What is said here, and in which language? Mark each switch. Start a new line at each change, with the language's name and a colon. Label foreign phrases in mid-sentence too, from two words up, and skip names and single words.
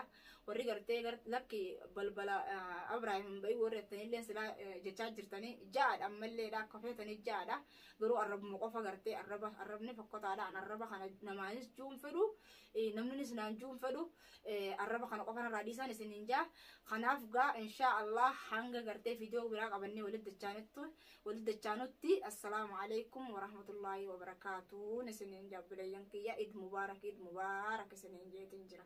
Oromo: warri gartee lakki balbala Ibraahim bai warri tanillee sila jechaa jirtanii jaadha ammalleedha akka feetanii jaadha garuu arrabuma qofa gartee arrabni fakkotaadhaan arraba kana namaanis juun fedhu namnis naan juun fedhu arraba kana qofa narraa dhiisaan isin hin jaa kanaaf gaa
Arabic: إن شاء الله
Oromo: hanga gartee viidiyoo biraa qabannee walitti dachaanutti
Arabic: السلام عليكم ورحمة الله وبركاته.
Oromo: Nisinin jabbilayyan kiyya
Arabic: عيد مبارك
Oromo: isinin jeetin jira.